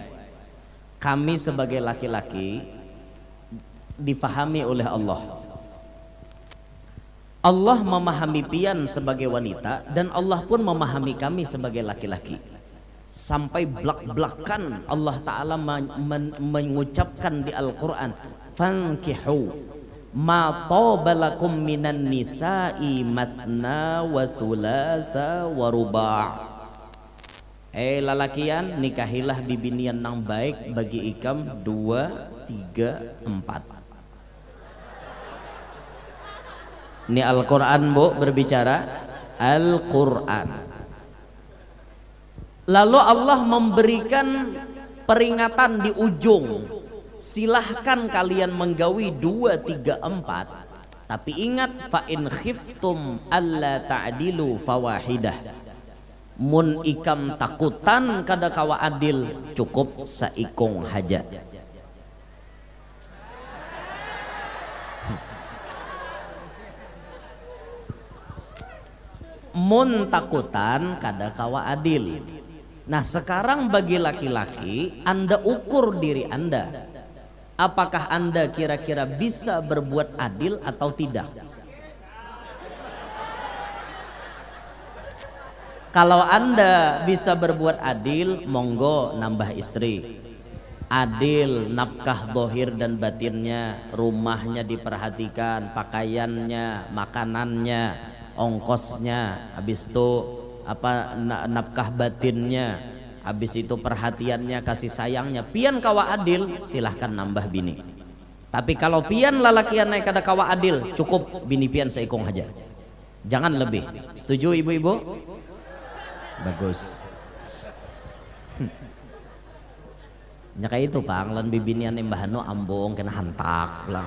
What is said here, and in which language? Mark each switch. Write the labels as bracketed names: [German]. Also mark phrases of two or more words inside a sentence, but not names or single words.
[Indonesian] Kami sebagai laki-laki difahami oleh Allah. Allah memahami pian sebagai wanita dan Allah pun memahami kami sebagai laki-laki. Sampai belak-belakan Allah Ta'ala mengucapkan di Al-Quran, [Arabic] فانكحوا ما طاب لكم من النساء مثنى وثلاث ورباع'. [Banjar] Lalakian, nikahilah bibinian nang baik bagi ikam 2, 3, 4. [Indonesian] Ini Al-Quran, Bu, berbicara Al-Quran. Lalu Allah memberikan peringatan di ujung, silahkan kalian menggawi 2, 3, 4, tapi ingat, [Arabic] فإن خفتم ألا تعدلوا فواحدة. [Banjar] Mun ikam takutan kada kawa adil, cukup saikong haja. Mun takutan kada kawa adil. [Indonesian] Nah, sekarang bagi laki-laki, Anda ukur diri Anda. Apakah Anda kira-kira bisa berbuat adil atau tidak? Kalau Anda bisa berbuat adil, monggo nambah istri. Adil, nafkah dohir dan batinnya, rumahnya diperhatikan, pakaiannya, makanannya, ongkosnya, habis itu nafkah batinnya, habis itu perhatiannya, kasih sayangnya. [Banjar] Pian kawa adil, silahkan nambah bini. Tapi kalau pian lalakian naik kada kawa adil, cukup bini pian seikong aja, jangan lebih. [Indonesian] Setuju ibu-ibu? Bagus. [Banjar] Kayak itu Kang, lan bibinian mbahno ambong kena hantak lang.